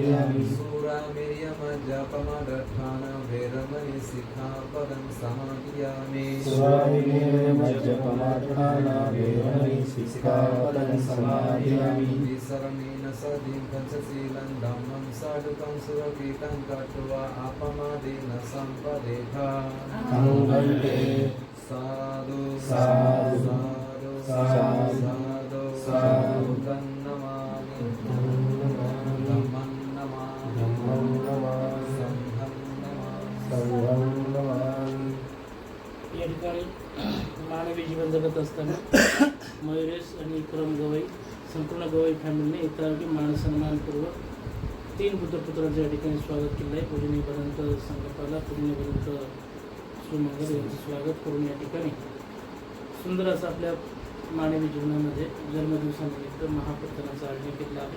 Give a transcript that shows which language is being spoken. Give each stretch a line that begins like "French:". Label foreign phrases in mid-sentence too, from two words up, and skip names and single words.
Pali: सूरा मिर्यम जपमदठान वैरमणि कर्मणि सिक्खापदं समादयामि विसरणेन सदिं पञ्चशीलं धम्मं साधुकं सुरपीतं कृत्वा अपमादेन सम्पदेथा साधु साधु साधु साधु नमामि धम्मं नमामि संघं नमामि.
Marathi: या ठिकाणी मानवी जीवन जगत असताना मयुरेश आणि विक्रम गवई संपूर्ण गवई फॅमिलीने इतरांनी मानसन्मानपूर्वक 3 बुद्धपुत्रांचं या ठिकाणी स्वागत केलं आहे. पूजनीपर्यंत संकल्पाला पूजनीपर्यंत सुमंगल यांचं स्वागत करून या ठिकाणी सुंदर असं आपल्या मानवी जीवनामध्ये जन्मदिवसानिमित्त महाप्रतनाचं आयोजन केलं आहे.